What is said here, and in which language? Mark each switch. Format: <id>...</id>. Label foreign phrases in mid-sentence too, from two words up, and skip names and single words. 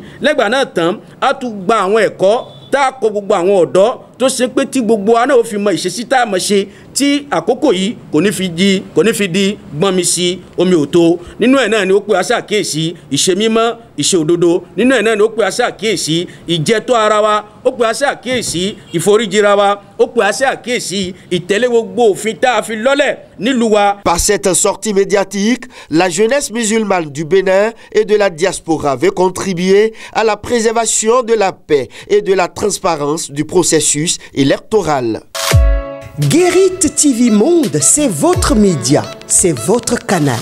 <yo>Lẹ́gbàá náà tán á tún gba àwọn ẹ̀kọ́ tá a kọ gbogbo àwọn ọ̀dọ́ tó ṣe pé tí gbogbo wa náà ó fi mọ ìṣesí tá a mọ̀ ṣe tí àkókò yìí kò ní fi di gbọ́n mi sí omi òtó. Nínú ẹ̀ náà ni ó pè wá sí àkíyèsí ìṣe mímọ́ ìṣe òdodo. Nínú ẹ̀ náà ni ó pè wá sí àkíyèsí ìjẹ́tọ́ ara wa, ó pè wá sí àkíyèsí ìforíjìra wa, ó pè wá sí àkíyèsí ìtẹ̀lé gbogbo òfin tá a fi lọ́lẹ̀ nílùú wa.</yo> <fr>Par cette sortie médiatique, la jeunesse musulmane du Bénin et de la diaspora veut contribuer à la préservation de la paix et de la transparence du processus électoral. Guérit TV Monde, c'est votre média, c'est votre canal.</fr>